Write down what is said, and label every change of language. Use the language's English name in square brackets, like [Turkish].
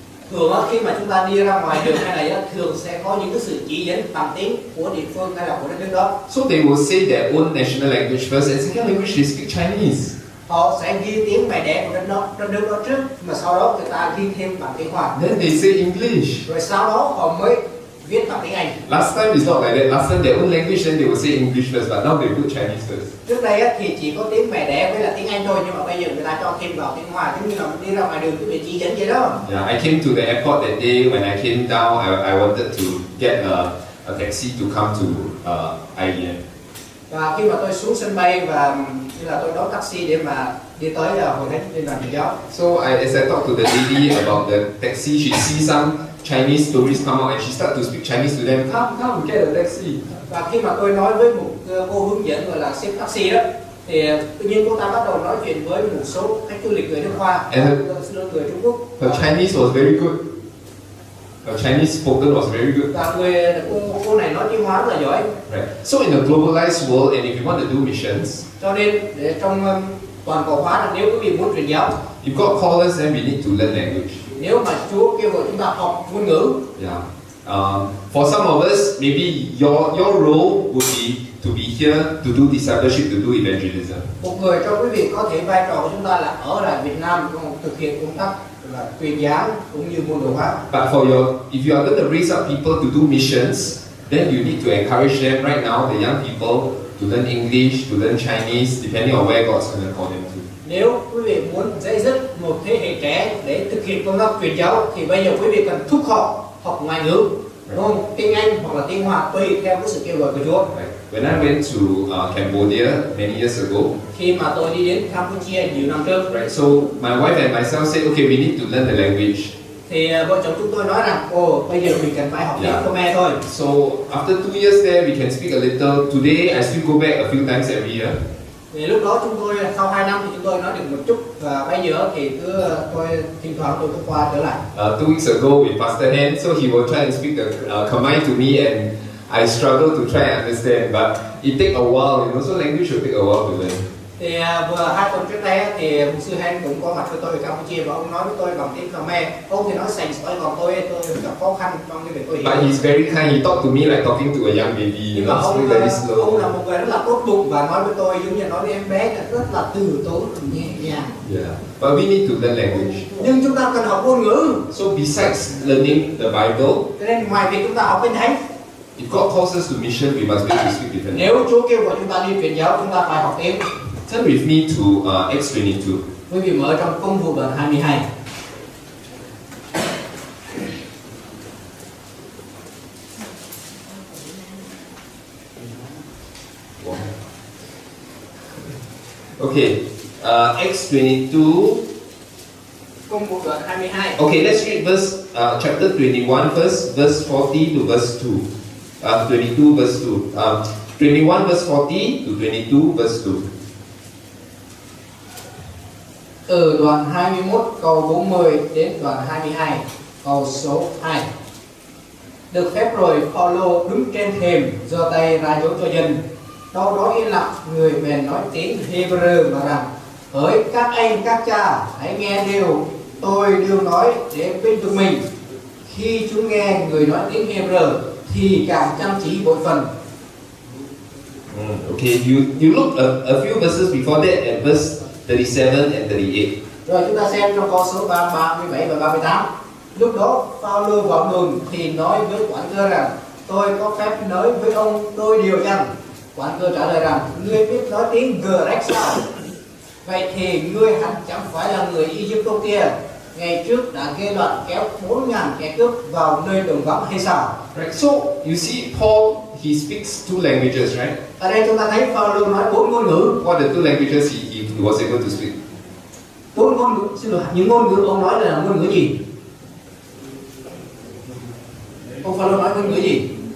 [Vietnamese] Thường khi mà chúng ta đi ra ngoài đường hay là thường sẽ có những cái sự chỉ dẫn bằng tiếng của địa phương hay là của đất nước đó. [English] So they will say their own national language first, and second language they speak Chinese. [Vietnamese] Họ sẽ ghi tiếng mẹ đẻ của đất nước đó trước, mà sau đó người ta ghi thêm bằng tiếng Hoa. [English] Then they say English. [Vietnamese] Rồi sau đó họ mới viết bằng tiếng Anh. [English] Last time it's not like that. Last time their own language, then they will say English first, but now they put Chinese first. [Vietnamese] Trước đây thì chỉ có tiếng mẹ đẻ với là tiếng Anh thôi, nhưng mà bây giờ người ta cho thêm vào tiếng Hoa, giống như là mình đi ra ngoài đường cái vị chỉ dẫn vậy đó. [English] Yeah, I came to the airport that day. When I came down, I wanted to get a taxi to come to IEM. [Vietnamese] Và khi mà tôi xuống sân bay và như là tôi đón taxi để mà đi tới Hội Thánh để làm truyền giáo. [English] So as I talked to the lady about the taxi, she sees some Chinese tourists come out and she started to speak Chinese to them. Come, get a taxi. [Vietnamese] Và khi mà tôi nói với một cô hướng dẫn gọi là xếp taxi đó, Thì tự nhiên cô ta bắt đầu nói chuyện với một số khách du lịch người nước Hoa, người Trung Quốc. [English] Her Chinese was very good. Her Chinese spoken was very good. [Vietnamese] Và cô này nói tiếng Hoa rất là giỏi. [English] Right. So in a globalized world, and if you want to do missions, [Vietnamese] Cho nên để trong toàn cầu hóa, nếu quý vị muốn truyền giáo, [English] if God calls us, then we need to learn language. [Vietnamese] nếu mà Chúa kêu gọi chúng ta học ngôn ngữ, [English] Yeah. For some of us, maybe your role would be to be here to do discipleship, to do evangelism. [Vietnamese] một người trong quý vị có thể vai trò của chúng ta là ở lại Việt Nam thực hiện công tác là truyền giáo cũng như môn đồ hóa. [English] But if you are going to raise up people to do missions, then you need to encourage them right now, the young people, to learn English, to learn Chinese, depending on where God's going to call them to. [Vietnamese] Nếu quý vị muốn dạy dứt một thế hệ trẻ để thực hiện công tác truyền giáo thì bây giờ quý vị cần thúc họ học ngoại ngữ, đúng không? Tiếng Anh hoặc là tiếng Hoa tùy theo cái sự kêu gọi của Chúa. [English] Right. When I went to Cambodia many years ago, [Vietnamese] Khi mà tôi đi đến Campuchia nhiều năm trước, [English] right, so my wife and myself said, okay, we need to learn the language. [Vietnamese] thì vợ chồng chúng tôi nói rằng, bây giờ mình cần phải học tiếng Khmer thôi. [English] So after 2 years there, we can speak a little. Today, I still go back a few times every year. [Vietnamese] Thì lúc đó chúng tôi sau 2 năm thì chúng tôi nói được một chút, và bây giờ thì tôi thỉnh thoảng tôi cũng qua trở lại. [English] 2 weeks ago with Pastor HዔNH, so he will try and speak the Khmer to me, and I struggle to try and understand, but it take a while, you know. So language will take a while to learn. [Vietnamese] Thì vừa 2 tuần trước đây thì mục sư HዔNH cũng có mặt với tôi ở Campuchia và ông nói với tôi bằng tiếng Khmer. Ông thì nói sành sỏi, còn tôi gặp khó khăn trong cái việc tôi hiểu. [English] But he's very kind. He talked to me like talking to a young baby, you [Vietnamese] Nhưng mà [English] know, speak very slow. [Vietnamese] ông là một người rất là tốt bụng và nói với tôi giống như nói với em bé rất là từ tốn, nhẹ nhàng. [English] Yeah, but we need to learn language. [Vietnamese] Nhưng chúng ta cần học ngôn ngữ. [English] So besides learning the Bible, [Vietnamese] Cho nên ngoài việc chúng ta học Kinh Thánh, [English] if God calls us to mission, we must be able to speak different. [Vietnamese] nếu Chúa kêu gọi chúng ta đi truyền giáo, chúng ta phải học tiếng. [English] Turn with me to Acts 22. [Vietnamese] Quý vị mở trong Công vụ đoạn 22. [English] Okay, Acts 22. [Vietnamese] Công vụ đoạn 22. [English] Okay, let's read chapter 21 first, verse 40 to verse 2. 22 verse 2. 21 verse 40 to 22 verse 2. [Vietnamese] Từ đoạn 21 câu 40 đến đoạn 22 câu số 2. Được phép rồi, Phaolô đứng trên thềm giơ tay ra dấu cho dân. Đâu đó yên lặng, người bèn nói tiếng Hebrew mà rằng: hỡi các anh các cha, hãy nghe điều tôi đương nói để bên vực mình. Khi chúng nghe người nói tiếng Hebrew thì càng chăm chỉ bội phần. Okay, you look a few verses before that at verse 37 and 38. Rồi chúng ta xem trong câu số 37 và 38. Lúc đó Phaolô vào đường thì nói với quản cơ rằng: tôi có phép nói với ông tôi điều rằng. Quản cơ trả lời rằng: ngươi biết nói tiếng Grec sao? Vậy thì ngươi hẳn chẳng phải là người Egypto kia, ngày trước đã gây loạn kéo 4.000 kẻ cướp vào nơi đồng vắng hay sao? [English] Right. So you see, Paul, he speaks 2 languages, right? [Vietnamese] Ở đây chúng ta thấy Phaolô nói 4 ngôn ngữ. [English] What are the 2 languages he was able to speak? [Vietnamese] 4 ngôn ngữ, xin lỗi, những ngôn ngữ ông nói là ngôn ngữ gì? Ông Phaolô nói ngôn ngữ gì?